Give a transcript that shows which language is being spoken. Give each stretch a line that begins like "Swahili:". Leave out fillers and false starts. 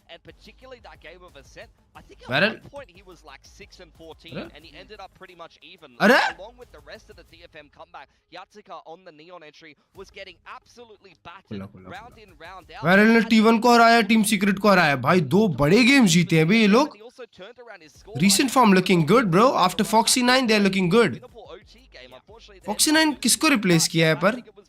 English: And particularly that game of Ascent, I think at Varel? one point he was like 6-14, and he ended up pretty much even. Are? Along with the rest of the DFM comeback, Yatsuka on the Neon entry was getting absolutely battered, round in, round out.
Hindi: Viral ने T1 को हराया, team secret को हराया। भाई 2 बड़े game जीते हैं भाई ये लोग।
English: He also turned around his score. Recent form looking good, bro. After Foxy 9, they're looking good.
Hindi: Foxy 9 किसको रिप्लेस किया है पर?